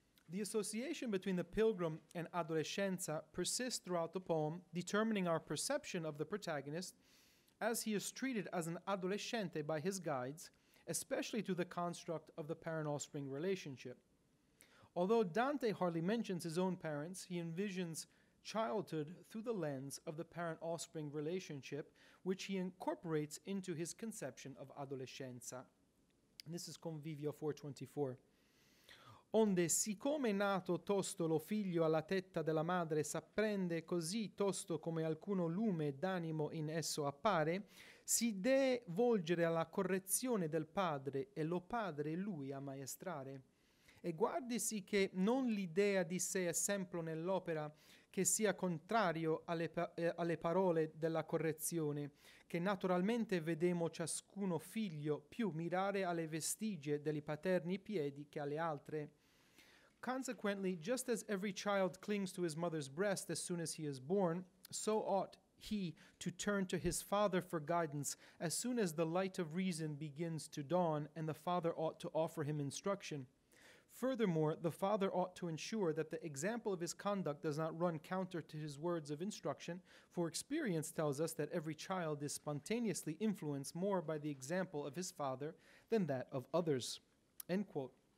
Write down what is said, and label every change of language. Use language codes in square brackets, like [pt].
[en] The association between the pilgrim and adolescenza persists throughout the poem, determining our perception of the protagonist as he is treated as an adolescente by his guides, especially to the construct of the parent-offspring relationship. Although Dante hardly mentions his own parents, he envisions childhood through the lens of the parent-offspring relationship, which he incorporates into his conception of adolescenza. And this is Convivio 424. [it] Onde, siccome nato tosto lo figlio alla tetta della madre s'apprende così tosto come alcuno lume d'animo in esso appare, si dee volgere alla correzione del padre e lo padre lui a maestrare. E guardisi che non l'idea di sé esempio nell'opera che sia contrario alle parole della correzione, che naturalmente vedemo ciascuno figlio più mirare alle vestigie degli paterni piedi che alle altre. [en] Consequently, just as every child clings to his mother's breast as soon as he is born, so ought he to turn to his father for guidance as soon as the light of reason begins to dawn, and the father ought to offer him instruction. Furthermore, the father ought to ensure that the example of his conduct does not run counter to his words of instruction, for experience tells us that every child is spontaneously influenced more by the example of his father than that of others. End quote.